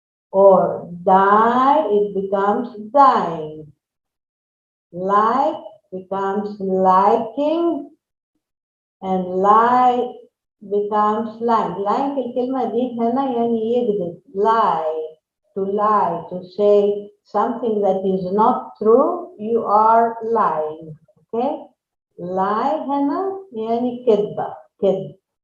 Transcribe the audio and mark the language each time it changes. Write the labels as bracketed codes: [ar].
[en] Or die, it becomes dying. Like becomes liking, and lie becomes lying. [ar] Lying الكلمة دي هنا يعني يكذب. [en] Lie, to say something that is not true, you are lying. Okay? [ar] Lie هنا يعني كذبة, كذب.